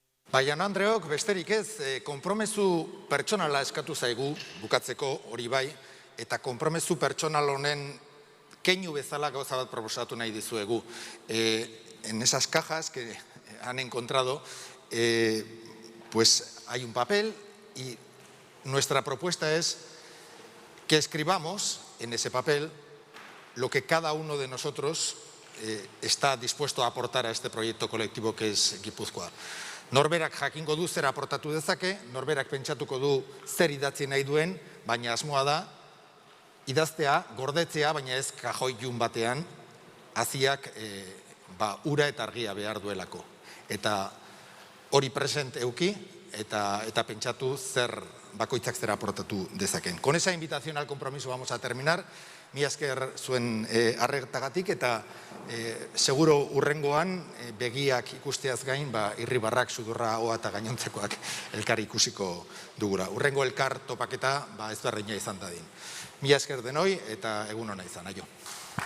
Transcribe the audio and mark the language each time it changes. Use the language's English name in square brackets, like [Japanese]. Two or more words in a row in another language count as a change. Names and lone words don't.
[Basque] Jaun Andreok, besterik ez, konpromezu pertsonala eskatu zaigu, bukatzeko hori bai, eta konpromezu pertsonal honen keinu bezala gauza bat proposatu nahi dizuegu. [Spanish] En esas cajas que han encontrado, pues hay un papel y nuestra propuesta es que escribamos en ese papel lo que cada uno de nosotros está dispuesto a aportar a este proyecto colectivo que es Gipuzkoa. [Basque] Norberak jakingo du zer aportatu dezake, norberak pentsatuko du zer idatzi nahi duen, baina asmoa da idaztea, gordetzea, baina ez kajoi jun batean, haziak ura eta argia behar duelako. Eta hori present euki eta pentsatu zer bakoitzak zer aportatu dezaken. [Spanish] Con esa invitación al compromiso vamos a terminar. [Basque] Mila esker zuen arretagatik eta seguro urrengoan begiak ikusteaz gain irribarrak, sudurra, hoa eta gainontzekoak elkar ikusiko dugura. Urrengo elkar topaketa ezberdina izan dadin. Mila esker denoi eta egun ona izan, aio.